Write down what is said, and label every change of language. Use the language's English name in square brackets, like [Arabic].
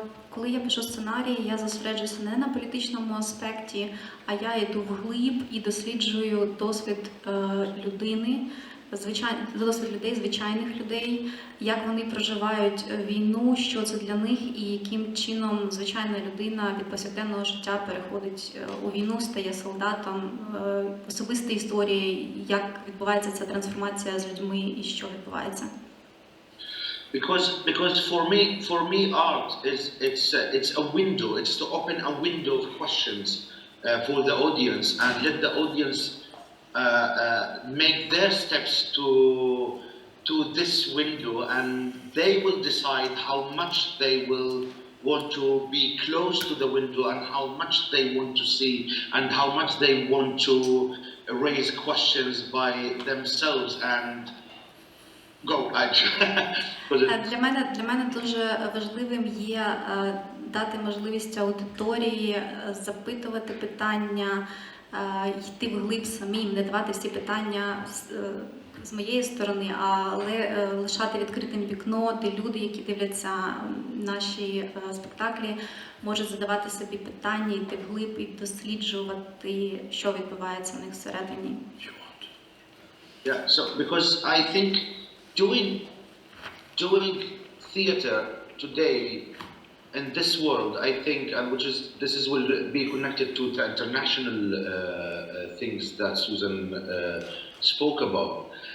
[Ukrainian] Коли я пишу сценарій, я зосереджуюся не на політичному аспекті, а я йду вглиб і досліджую досвід людини, досвід людей, звичайних людей, як вони проживають війну, що це для них і яким чином звичайна людина від повсякденного життя переходить у війну, стає солдатом, особисті історії, як відбувається ця трансформація з людьми і що відбувається. [English] Because for me art is it's a window. It's to open a window of questions for the audience and let the audience make their steps to this window, and they will decide how much they will want to be close to the window and how much they want to see and how much they want to raise questions by themselves and go. [Ukrainian] Для мене дуже важливим є дати можливість аудиторії запитувати питання, йти вглиб самим, не давати всі питання з моєї сторони, але лишати відкритим вікно, де люди, які дивляться наші спектаклі, можуть задавати собі питання, йти вглиб і досліджувати, що відбувається в них всередині. [English] Yeah, so because I think doing theater today in this world, I think, and this will be connected to the international things that Susan spoke about.